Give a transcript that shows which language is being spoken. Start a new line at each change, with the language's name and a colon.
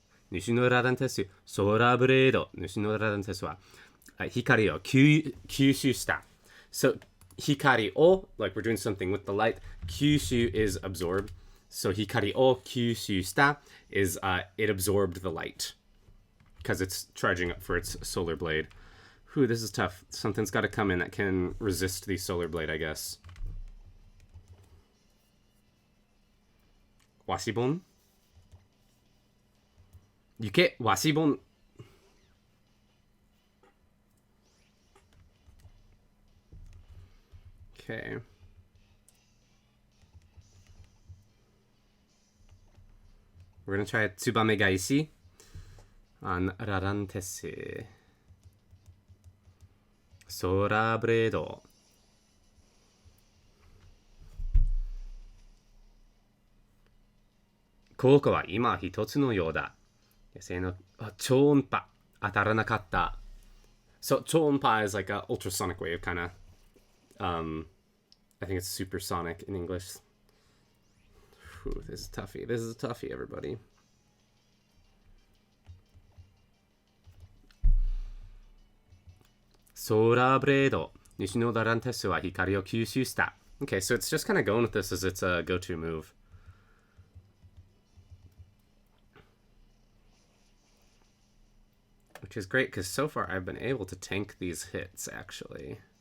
Japanese: 西のラダンテス、ソーラーブレード。西のラダンテスは光を吸収した。
English: So,
Japanese: 光を
English: like we're doing something with the light. 吸収 is absorb. So,
Japanese: 光を吸収した
English: is it absorbed the light because it's charging up for its solar blade. Whew, this is tough. Something's got to come in that can resist the solar blade, I guess.
Japanese: わしぼん行けわしぼん Okay.
English: We're gonna try Tsubame Gaeshi on Rarantese. Solar Blade.
Japanese: 効果は今一つのようだ。野生の超音波当たらなかった。
English: So 超音波 is like an ultrasonic wave kind of. I think it's supersonic in English. Whew, this is toughy. This is a toughie, everybody. Solar Blade.
Japanese: 西のダランテスは光を吸収した。
English: Okay, so it's just kind of going with this as its a go-to move. Which is great, because so far I've been able to tank these hits, actually.